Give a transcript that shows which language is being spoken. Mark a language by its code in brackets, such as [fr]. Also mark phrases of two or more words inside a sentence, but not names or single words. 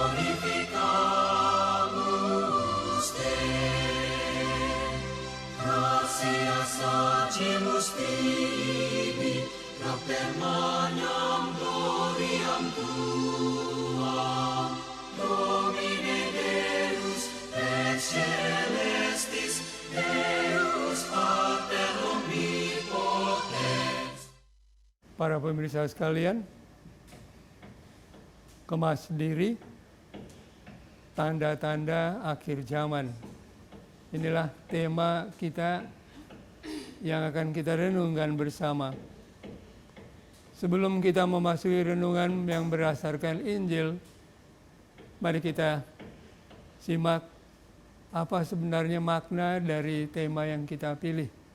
[la] glorificamus te gratias agimus tibi per magnam gloriam tuam Domine Deus ex celestis Deus Pater omnipotens. [id] Para pemirsa sekalian, kemas diri, tanda-tanda akhir zaman. Inilah tema kita yang akan kita renungkan bersama. Sebelum kita memasuki renungan yang berdasarkan Injil, mari kita simak apa sebenarnya makna dari tema yang kita pilih.